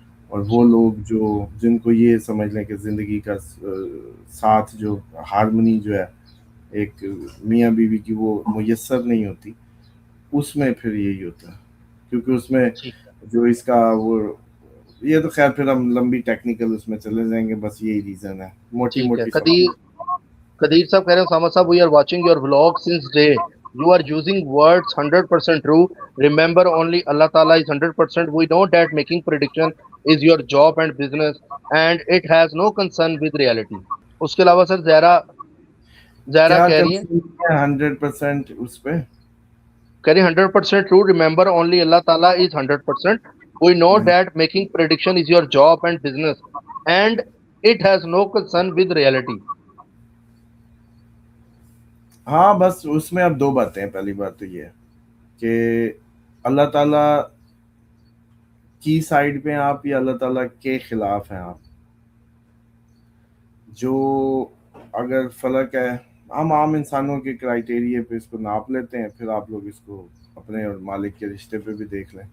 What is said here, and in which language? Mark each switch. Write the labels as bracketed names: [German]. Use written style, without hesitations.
[Urdu] اور وہ لوگ جو جن کو یہ سمجھ لیں کہ زندگی کا ساتھ جو ہارمنی جو ہے ایک میاں بیوی کی وہ میسر نہیں ہوتی، اس میں پھر یہی ہوتا ہے. کیونکہ اس میں ٹھیک جو اس کا وہ، یہ تو خیر پھر ہم لمبی ٹیکنیکل اس میں چلے جائیں گے، بس یہی ریزن ہے، موٹی ٹھیک ہے. موٹی سمجھ. قدیر صاحب کہہ رہے ہیں [English] اسامہ صاحب we are watching your vlog since day you are using words 100% true. Remember only Allah Ta'ala is 100%. We know that making prediction is your job and business and it has no concern with reality. [Urdu] اس کے علاوہ سر زہرا کیا کہہ رہی ہیں، concern ہے 100% اس پہ؟ کہہ رہی [English] 100% true. Remember only Allah Ta'ala is 100%. We know that making prediction is your job and business and it has no concern with reality. [Urdu] ہاں بس اس میں اب دو باتیں ہیں. پہلی بات تو یہ ہے کہ اللہ تعالیٰ کی سائڈ پہ ہیں آپ یا اللہ تعالیٰ کے خلاف ہیں آپ. جو اگر فلک ہے، ہم عام انسانوں کے کرائٹیریے پہ اس کو ناپ لیتے ہیں، پھر آپ لوگ اس کو اپنے اور مالک کے رشتے پہ بھی دیکھ لیں.